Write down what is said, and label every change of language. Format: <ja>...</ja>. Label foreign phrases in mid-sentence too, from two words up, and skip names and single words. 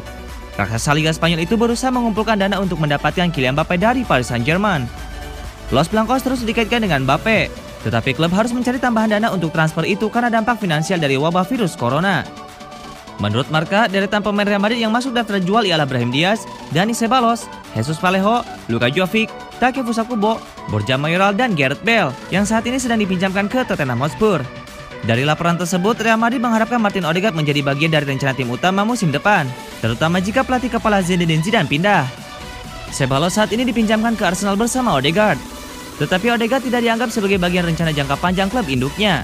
<id>Raksasa Liga Spanyol itu berusaha mengumpulkan dana untuk mendapatkan Kylian Mbappe dari Paris Saint-Germain. Los Blancos terus dikaitkan dengan Mbappe, tetapi klub harus mencari tambahan dana untuk transfer itu karena dampak finansial dari wabah virus corona. Menurut Marca, deretan pemain Real Madrid yang masuk daftar jual ialah Brahim Diaz, Dani Ceballos, Jesus Vallejo, Luka Jovic, Takefusa Kubo, Borja Mayoral, dan Gareth Bale yang saat ini sedang dipinjamkan ke Tottenham Hotspur. Dari laporan tersebut, Real Madrid mengharapkan Martin Odegaard menjadi bagian dari rencana tim utama musim depan, terutama jika pelatih kepala Zinedine Zidane pindah. Ceballos saat ini dipinjamkan ke Arsenal bersama Odegaard, tetapi Odegaard tidak dianggap sebagai bagian rencana jangka panjang klub induknya.</id>